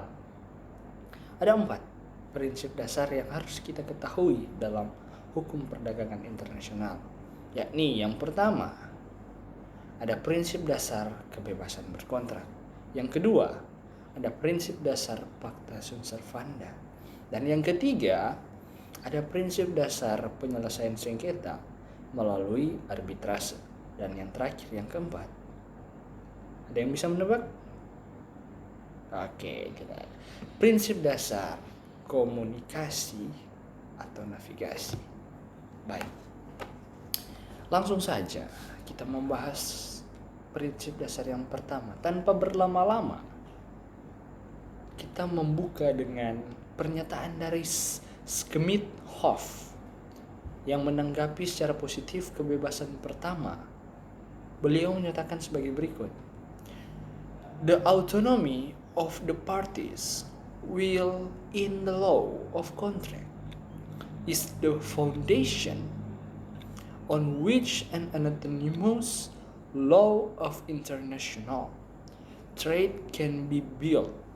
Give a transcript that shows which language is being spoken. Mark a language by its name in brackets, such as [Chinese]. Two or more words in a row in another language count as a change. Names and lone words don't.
[Indonesian] Ada 4 prinsip dasar yang harus kita ketahui dalam hukum perdagangan internasional, yakni yang pertama, ada prinsip dasar kebebasan berkontrak. Yang kedua, ada prinsip dasar [Latin] pacta sunt servanda. [Indonesian] Dan yang ketiga, ada prinsip dasar penyelesaian sengketa melalui arbitrase. Dan yang terakhir, yang keempat, ada yang bisa menebak? Oke, prinsip dasar komunikasi atau navigasi. Baik, langsung saja kita membahas prinsip dasar yang pertama. Tanpa berlama-lama, kita membuka dengan pernyataan dari Schmidt-Hoff yang menanggapi secara positif kebebasan pertama. Beliau menyatakan sebagai berikut: [English] The autonomy of the parties will in the law of contract is the foundation on which an autonomous law of international trade can be built.